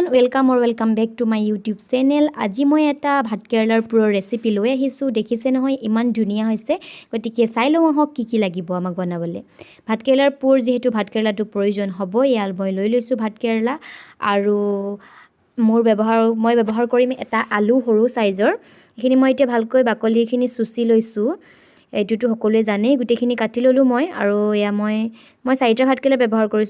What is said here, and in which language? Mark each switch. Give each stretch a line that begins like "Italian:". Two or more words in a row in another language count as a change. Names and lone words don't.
English: Welcome back to my YouTube channel.
Hindi: आज मैं
Assamese: এটা ভাত কেৰেলাৰ পুৰৰ ৰেচিপি লৈ আহিছোঁ। দেখিছে নহয় ইমান ধুনীয়া হৈছে, গতিকে চাই লওঁ আহক কি লাগিব আমাক বনাবলৈ। ভাত কেৰেলাৰ পুৰ যেহেতু ভাত কেৰেলাটো প্ৰয়োজন হ'ব, ইয়াল মই লৈ লৈছোঁ ভাত কেৰেলা আৰু মই ব্যৱহাৰ কৰিম এটা আলু সৰু সাইজৰ। এইখিনি মই এতিয়া ভালকৈ বাকলিখিনি চুচি লৈছোঁ। এইটোতো সকলোৱে জানে, গুটেখিনি কাটি ললোঁ মই আৰু এয়া মই চাৰিটা ভাত কেৰেলা ব্যৱহাৰ কৰিছোঁ।